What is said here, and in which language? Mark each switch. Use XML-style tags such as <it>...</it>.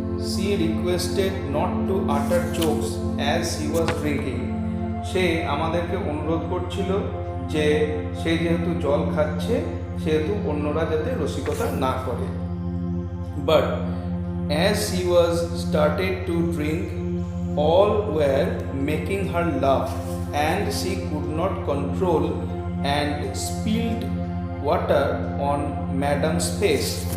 <en>She requested not to utter jokes as she was drinking.</en> <bn>সে আমাদেরকে অনুরোধ করছিল যে সে যেহেতু জল খাচ্ছে সেহেতু অন্যরা যাতে রসিকতা না করে।</bn> <en>But as she was started to drink, all were making her laugh and she could not control and spilled water on Madam's face.</en>